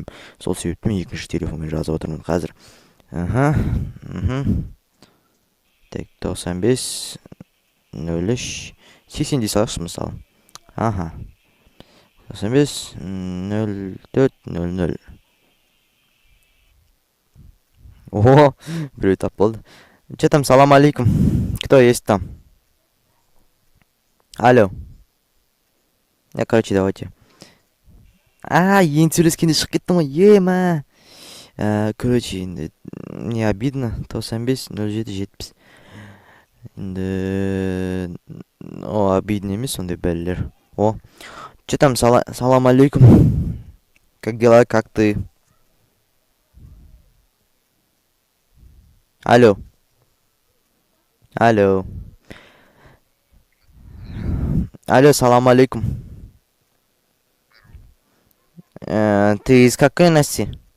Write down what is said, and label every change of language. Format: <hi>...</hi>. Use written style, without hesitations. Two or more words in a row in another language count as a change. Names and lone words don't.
<kk>Сол себепті мен екінші телефонмен жазып отырмын қазір. Так, 95 03 80 дей салайықшы мысалы. 95 04 00. О, біреу тап болды.</kk> <ru>Че там,</ru> <ar>سلام عليكم.</ar> <ru>Кто есть там? Алло. Короче, давайте.</ru> <kk>Ең сөйлескенде шығып кеттім ғой, ема.</kk> <ru>Короче, енді не обидно. 95 07 70.</ru> <kk>Енді обидно емес сондай бәлелер.</kk> <ru>Че там,</ru> <ar>سلام عليكم.</ar> <ru>Как дела, как ты? Алло.</ru> <ar>Алло, سلام عليكم.</ar> <ru>Ты из какой насти?</ru>